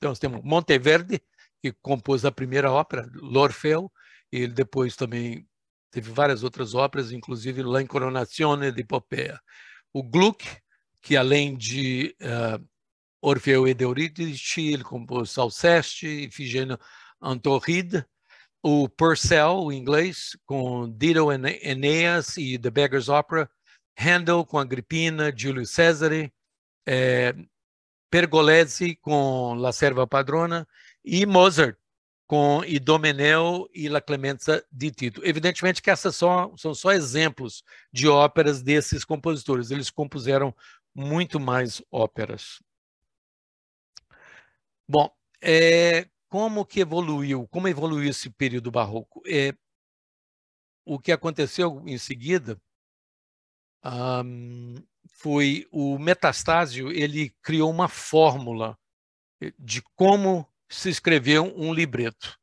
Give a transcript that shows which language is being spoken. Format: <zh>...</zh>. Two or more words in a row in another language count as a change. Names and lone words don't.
<pt>Então, nós temos Monteverdi, que compôs a primeira ópera, l'Orfeo, e ele depois também teve várias outras óperas, inclusive La Incoronazione di Poppea. O Gluck, que além de Orfeu ed Eurídice, ele compôs Alceste, Ifigênia Antorride. O Purcell, o inglês, com Dido and Aeneas e The Beggar's Opera. Handel com Agrippina, Giulio Cesare. Pergolesi com La Serva Padrona e Mozart com Idomeneo e La Clemenza di Tito. Evidentemente que essas são só exemplos de óperas desses compositores. Eles compuseram muito mais óperas. Bom, como evoluiu esse período barroco? O que aconteceu em seguida foi o Metastasio, ele criou uma fórmula de como se escrever um libreto.</pt>